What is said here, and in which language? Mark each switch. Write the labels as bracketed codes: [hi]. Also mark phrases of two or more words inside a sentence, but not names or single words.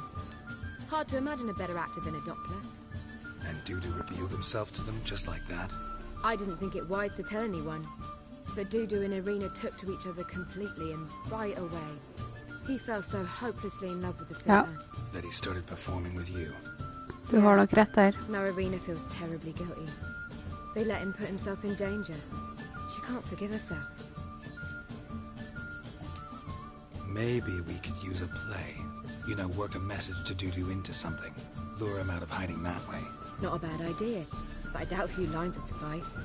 [en] Hard to imagine a better actor than a Doppler. And Dudu revealed himself to them just like that? I didn't think it wise to tell anyone. But Dudu and Irina took to each other completely and right away. He fell so hopelessly in love with the theatre. That he started performing with you? [no] Du har nok rett der. [en] Now Irina feels terribly guilty. They let him put himself in danger. She can't forgive herself. Maybe we could use a play. You know, work a message to Dudu into something. Lure him out of hiding that way. Not a bad idea, but I doubt a few lines would suffice.